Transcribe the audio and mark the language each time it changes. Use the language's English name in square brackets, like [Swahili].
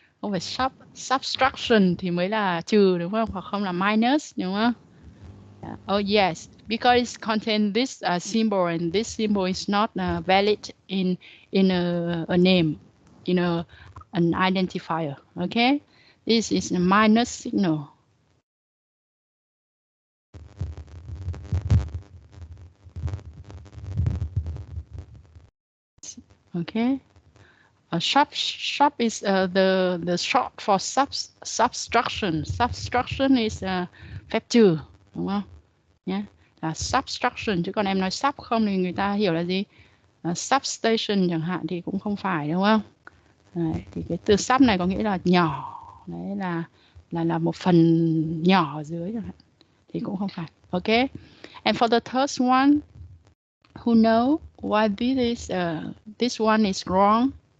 [Vietnamese] Không phải subtraction thì mới là trừ đúng không? Hoặc không là minus đúng không? [English] Oh yes, because it contains this symbol, and this symbol is not valid in a name, in an identifier. Okay, this is a minus signal. Okay, shop is the short for subtraction. Subtraction is [Vietnamese] phép trừ, đúng không? Nhé, là subtraction, chứ còn em nói sub không thì người ta hiểu là gì? Substation chẳng hạn thì cũng không phải, đúng không? Đấy, thì cái từ sub này có nghĩa là nhỏ, đấy là một phần nhỏ ở dưới chẳng hạn, thì cũng không phải. [English] Okay, and for the third one, who know why this one is wrong?